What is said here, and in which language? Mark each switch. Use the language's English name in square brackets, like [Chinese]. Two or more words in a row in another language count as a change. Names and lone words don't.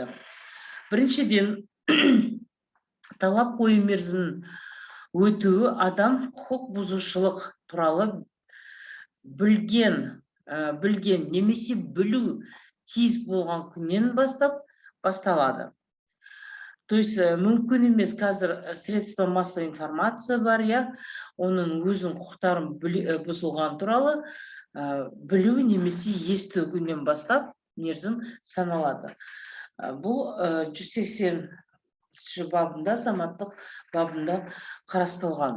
[Kazakh] Біріншіден, талап қою мерзімін өтуі адам құқық бұзушылық туралы білген немесе білу тиіс болған күннен басталады. [Russian] То есть [Kazakh] мүмкін емес, қазір [Russian] средства массовой информация [Kazakh] бар, оның өзінің құқықтарын бұзылған туралы білу немесе есту күннен бастап мерзім саналады. Бұл 180 бабында, азаматтық бабында қарастырылған.